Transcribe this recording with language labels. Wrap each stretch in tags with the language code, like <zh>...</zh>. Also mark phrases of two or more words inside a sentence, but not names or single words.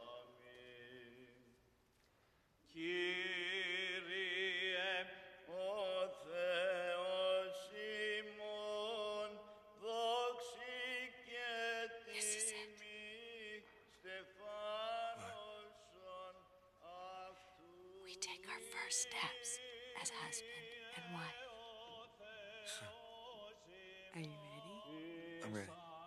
<el>Κύριε, ο Θεός ημών, δόξη και τιμή, στεφάνωσον αυτού.</el> <en>We take our first steps as husband and wife. Are you ready? I'm ready.</en>